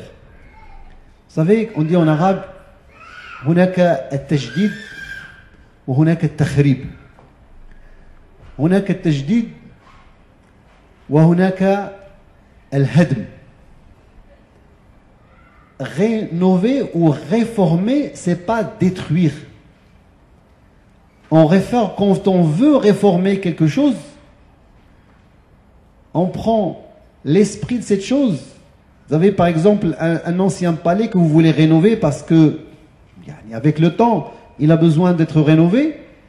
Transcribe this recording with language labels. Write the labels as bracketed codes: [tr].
[fr] Vous savez, on dit en arabe, [ar] هناك التجديد وهناك التخريب. هناك التجديد وهناك الهدم. [fr] Rénover ou réformer, c'est pas détruire. On réforme, quand on veut réformer quelque chose, on prend l'esprit de cette chose. Vous avez par exemple un ancien palais que vous voulez rénover parce que, avec le temps, il a besoin d'être rénové.